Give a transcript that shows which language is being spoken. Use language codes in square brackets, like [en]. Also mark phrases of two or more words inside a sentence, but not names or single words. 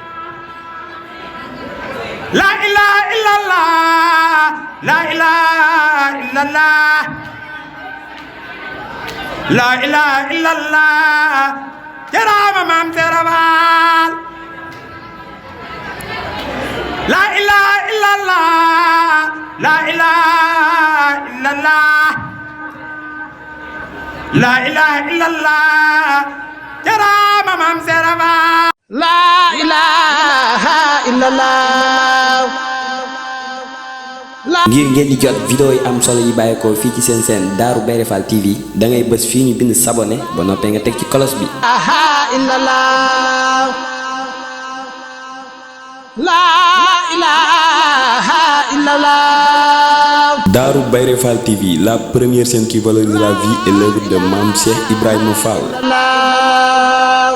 [ar] لا إله إلا الله لا إله إلا الله لا إله إلا الله جرام من سربال لا إله إلا الله لا إله إلا الله لا إله إلا الله جرام من سربال لا إله إلا الله [wo] ngir ngeen di jot vidéo yi am solo yi bàyyeekoo fii ci seen chaîne Darou Bairé Fall TV da ngay bës fii ñu bind s'abonner ba noppee nga teg ci cloche bi. [ar] لا إله إلا الله. [fr] Darou Bairé Fall TV, la première chaîne qui valorise la vie et l'œuvre de Mame Cheikh Ibrahima Fall.